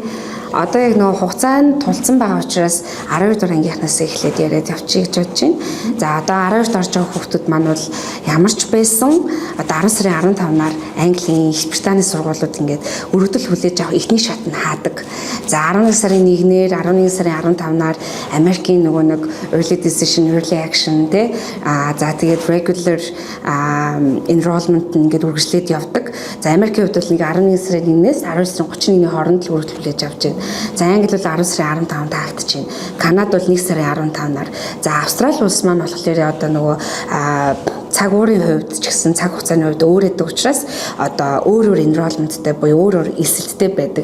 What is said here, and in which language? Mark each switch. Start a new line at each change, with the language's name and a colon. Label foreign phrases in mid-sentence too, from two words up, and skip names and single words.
Mongolian: Одоо яг нөгөө хугацаанд тулцсан байгаа учраас 12-р ангийнхнаас эхлээд яриад явчих гэж бодож байна. За одоо 12-д орж байгаа хүүхдүүд маань бол ямар ч байсан одоо 10 сарын 15-наар Английн, Их Британий сургуулиуд ингээд өргөдөл хүлээж авах эхний шат нь хаадаг. За 11 сарын 1-ээр 11 сарын 15-наар Америкийн нөгөө нэг
English: early decision, early action
Mongolian: тий. За тэгээд
English: regular enrollment
Mongolian: ингээд үргэлжлээд явдаг. За Америкийн хувьд бол нэг 11 сарын 1-ээс 12 сарын 31-ний хооронд л өргөдөл хүлээж авч байна. За Англи бол 10 сарын 15-нд хаагдаж байна. Канада бол 1 сарын 15-наар. За Австрали улс маань болохоор одоо нөгөө цаг уурын хувьд ч гэсэн цаг хугацааны хувьд өөр гэдэг учраас одоо өөр enrollmentтэй буюу өөр эсэлттэй байдаг.